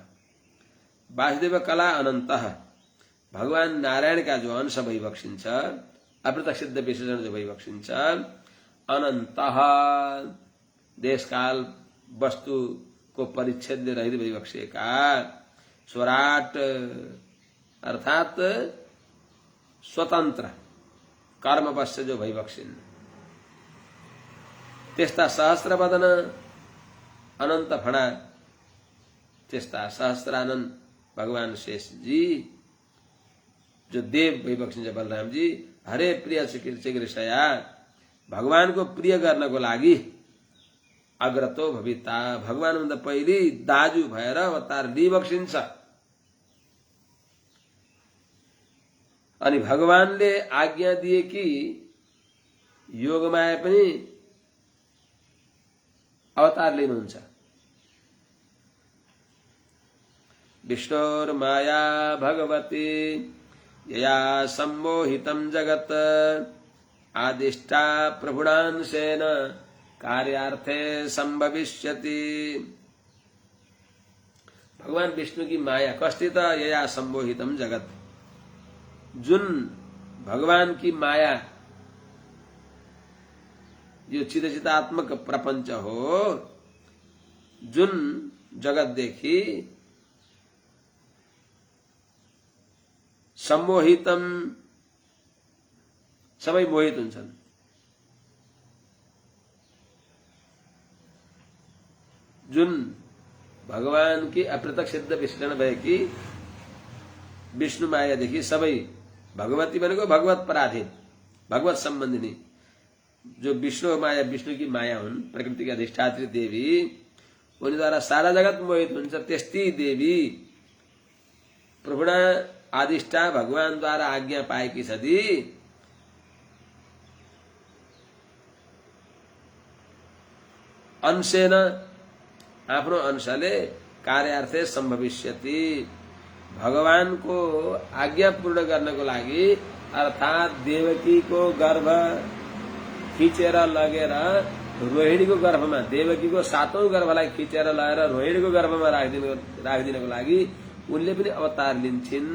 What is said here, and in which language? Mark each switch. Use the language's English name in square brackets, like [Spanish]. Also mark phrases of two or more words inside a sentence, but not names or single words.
[Sanskrit] वासुदेव कला अनन्तः [Nepali] भगवान नारायणका जो अंश भइबक्सिन्छ, अप्रत्यक्ष सिद्ध विशेषण जो भइबक्सिन्छ, अनन्तः देशकाल वस्तुको परिच्छेद रहित भइबक्सिएका, स्वराट अर्थात स्वतन्त्र कर्मवश जो भइबक्सिन्, त्यस्ता सहस्रवदन अनन्त फणा त्यस्ता सहस्रानन भगवान शेषजी जो देव भइबक्सिन्छ बलरामजी, [Sanskrit] हरे प्रिय चिकीर्षया [Nepali] भगवानको प्रिय गर्नको लागि [Sanskrit] अग्रतो भविता [Nepali] भगवानभन्दा पहिले दाजु भएर अवतार लिइबक्सिन्छ। अनि भगवानले आज्ञा दिए कि योगमाया पनि अवतार लिनुहुन्छ। [Sanskrit] विष्णोर्माया भगवती यया सम्मोहितं जगत् आदिष्टा प्रभुणांशेन कार्यार्थे संभविष्यति। [Nepali] भगवान विष्णु की माया कस्ति त [Sanskrit] यया सम्मोहितं जगत्, [Nepali] जुन भगवान की माया यो चिदचिदात्मक प्रपंच हो, जुन जगतदेखि सम्मोहितम सबै मोहित हुन्छन्। जुन भगवान की अप्रत्यक्ष सिद्ध विश्लेषण भएकी विष्णु मायादेखि सबै, भगवती भनेको भगवत पराधीन भगवत सम्बन्धिनी, जो विष्णु माया विष्णु की माया हुन्, प्रकृति की अधिष्ठात्री देवी, उनीद्वारा सारा जगत मोहित हुन्छ। त्यस्ती देवी [Sanskrit] प्रभुणा आदिष्टा [Nepali] भगवानद्वारा आज्ञा पाएकी छदी अंशेन आफ्नो अंशले [Sanskrit] कार्यार्थे सम्भविष्यति, [Nepali] भगवानको आज्ञा पूर्ण गर्नको लागि अर्थात देवकीको गर्भ खिचेर लगेर रोहिणीको गर्भमा, देवकीको 7औं गर्भलाई खिचेर लगेर रोहिणीको गर्भमा राखिदिनको लागि उनले पनि अवतार लिन्छन्।